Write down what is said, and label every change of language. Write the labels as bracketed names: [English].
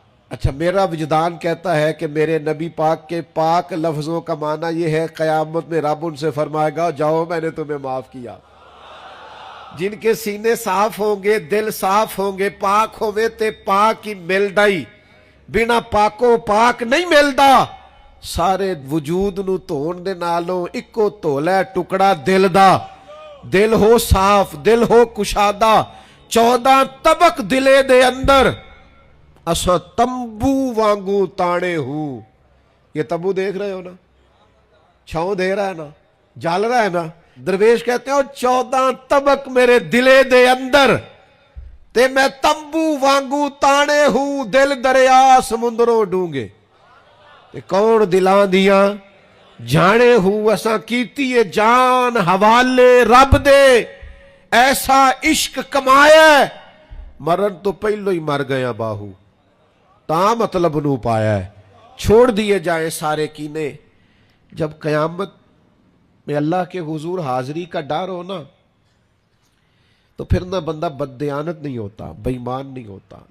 [Urdu] اچھا، میرا وجدان کہتا ہے کہ میرے نبی پاک کے پاک لفظوں کا معنی یہ ہے قیامت میں رب ان سے فرمائے گا جاؤ میں نے تمہیں معاف کیا. جن کے سینے صاف ہوں گے، [Punjabi] دل صاف ہوں گے، پاک ہوئے تے پاک ہی مل ڈائی، بنا پاکوں پاک نہیں ملدا. سارے وجود نو دھون دے نالوں اکو دھولا ٹکڑا دل دا. دل ہو صاف، دل ہو کشادہ. 14 طبق دلے دے اندر اسا تمبو وانگو تانے ہوں. [Urdu] یہ تمبو دیکھ رہے ہو نا، چھاؤں دے رہا ہے نا، جال رہا ہے نا. درویش کہتے ہیں [Punjabi] 14 طبق میرے دلے دے اندر تے میں تمبو وانگو تانے ہوں. دل دریا سمندروں ڈونگے تے کون دلان دیاں جانے ہوں. اساں کیتی ہے جان حوالے رب دے، ایسا عشق کمایا مرن تو پہلو ہی مر گیا باہو، تا مطلب نو پایا ہے. [Urdu] چھوڑ دیے جائیں سارے کینے. جب قیامت میں اللہ کے حضور حاضری کا ڈر ہو نا، تو پھر نہ بندہ بددیانت نہیں ہوتا، بے ایمان نہیں ہوتا.